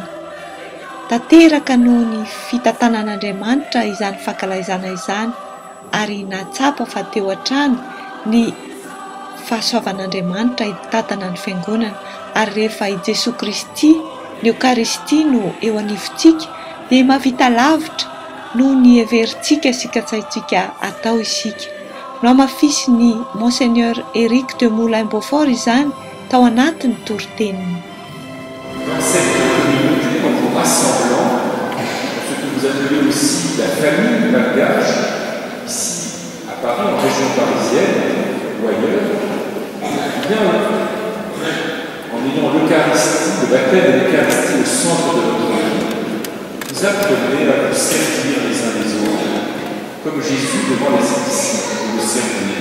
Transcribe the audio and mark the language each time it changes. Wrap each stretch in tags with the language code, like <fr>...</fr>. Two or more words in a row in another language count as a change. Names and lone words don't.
<mg>Tanteraka noho ny fitantanan'Andriamanitra izany fankalazana izany, ary natsapa fa teo hatrany ny fahasoavan'Andriamanitra hitatana ny fiangonana, ary rehefa i Jesosy Kristy ny Eukaristia no eo anivontsika dia mahavita lavitra noho ny heverintsika sy katsaintsika atao isika. No amafisy ny Monseigneur Éric de Moulin-Beaufort izany tao anatin'ny toroteniny.</mg> <fr>Dans cette communauté, en vous rassemblant, ce que vous appelez aussi la famille malgache, ici à Paris, en région parisienne ou ailleurs, bien en ayant l'Eucharistie, le baptême de l'Eucharistie au centre de notre vie, vous apprenez à vous servir les uns les autres, comme Jésus devant les disciples vous le servir.</fr>